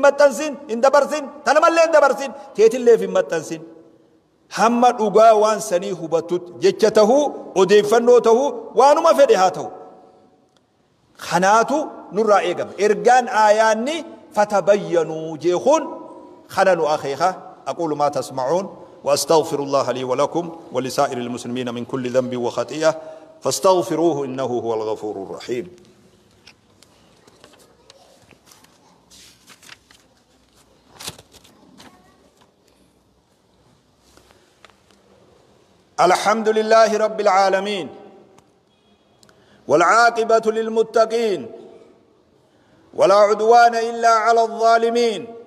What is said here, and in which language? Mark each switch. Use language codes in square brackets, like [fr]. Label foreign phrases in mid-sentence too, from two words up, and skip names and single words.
[om] maxxansin hin dabarsin tanamallee hin dabarsin teetillee hin maxxansin hamma dhugaa waan sanii hubatut jecha tahuu odeeffannoo tahuu waanuma fedhe haa ta'u kanaatu nurraa eegama ergaan aayaanni fatabayyanuu jechuun kana nu akeeka [ar] أقول ما تسمعون واستغفر الله لي ولكم ولسائر المسلمين من كل ذنب وخطيئة فاستغفروه إنه هو الغفور الرحيم الحمد لله رب العالمين والعاقبة للمتقين ولا عدوان إلا على الظالمين